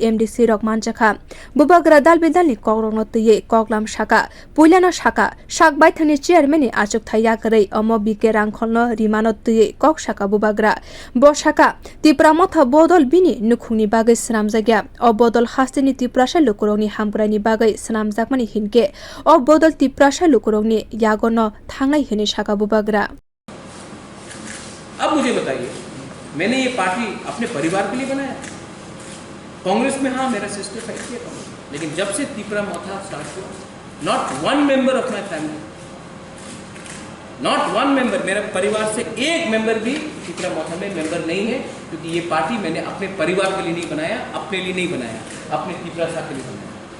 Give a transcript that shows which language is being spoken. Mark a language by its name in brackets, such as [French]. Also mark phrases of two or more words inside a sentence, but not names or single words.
[Kok Borok] MDC rok manjakha bubagra dalbidalni kokrongno tuye koklam shaka puilano shaka shak baithani chairman ni achuk thaya karai amo Bike Rangkhol no rimano tuye kok shaka bubagra bo shaka tipra motha bodol bini nukhungni bagai snamjagya o bodol hasteni tiprasha lukurongni hamgrani bagai snamjakmani hinke o bodol tiprasha lukurongni yagono thangnai hini shaka bubagra। [Hindi] अब मुझे बताइए, मैंने ये पार्टी अपने परिवार के लिए बनाया। कांग्रेस में हाँ मेरा [English] sister fight [Hindi] किया कांग्रेस, लेकिन जब से तिपरा मोथा स्टार्ट हुआ, [English] not one member of my family, not one member, [Hindi] मेरा परिवार से एक मेंबर भी तिपरा मोथा में मेंबर नहीं है, क्योंकि ये पार्टी मैंने अपने परिवार के लिए नहीं बनाया, अपने लिए नहीं बनाया, अपने तिपरा साथ के लिए बनाया।